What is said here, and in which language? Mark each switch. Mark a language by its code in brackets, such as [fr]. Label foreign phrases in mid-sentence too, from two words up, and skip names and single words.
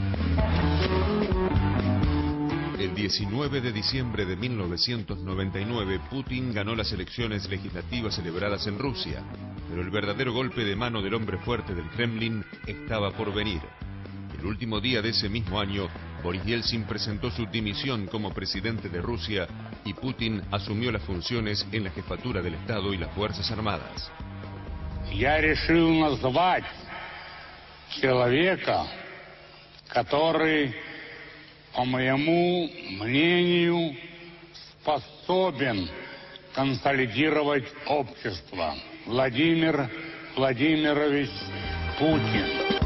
[es] El 19 de diciembre de 1999, Putin ganó las elecciones legislativas celebradas en Rusia, pero el verdadero golpe de mano del hombre fuerte del Kremlin estaba por venir. El último día de ese mismo año, Boris Yeltsin presentó su dimisión como presidente de Rusia y Putin asumió las funciones en la jefatura del Estado y las Fuerzas Armadas. [ru] Я решил назвать человека, который, по моему мнению, способен консолидировать общество. Владимир Владимирович Путин.